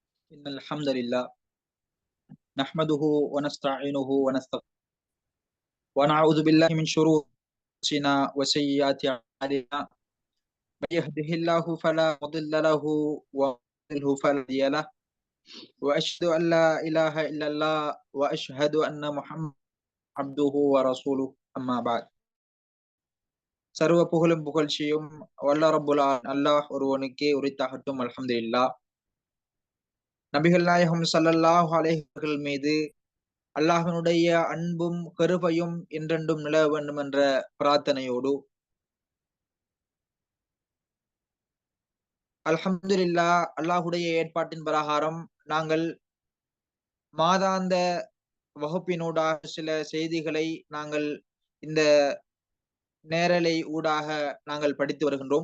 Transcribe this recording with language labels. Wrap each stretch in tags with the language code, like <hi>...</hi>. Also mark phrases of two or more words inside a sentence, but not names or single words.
<ar>إن الحمد لله نحمده ونستعينه ونستغفره ونعوذ بالله من شرور أنفسنا وسيئات أعمالنا من يهده الله فلا مضل له ومن يضلل فلا هادي له وأشهد أن لا إله إلا الله وأشهد أن محمدا عبده ورسوله أما بعد</ar> <ta>சர்வ புகழும் புகழ்ச்சியும் வல்ல ரப்புல் அல்லாஹ் ஒருவனுக்கே உரித்தாகட்டும். அல்ஹம்துலில்லாஹ். நபிகள் நாயகம்</ta> <ar>صلى الله عليه وسلم</ar> <ta>மீது அல்லாஹ்வினுடைய அன்பும் கருபையும் என்றென்றும் நிலவ வேண்டும் என்ற பிரார்த்தனையோடு அல்ஹம்துலில்லாஹ், அல்லாஹுடைய ஏற்பாட்டின் பிரகாரம் நாங்கள் மாதாந்த வகுப்பினூடாக சில செய்திகளை நாங்கள் இந்த நேரலை ஊடாக நாங்கள் படித்து வருகின்றோம்.</ta>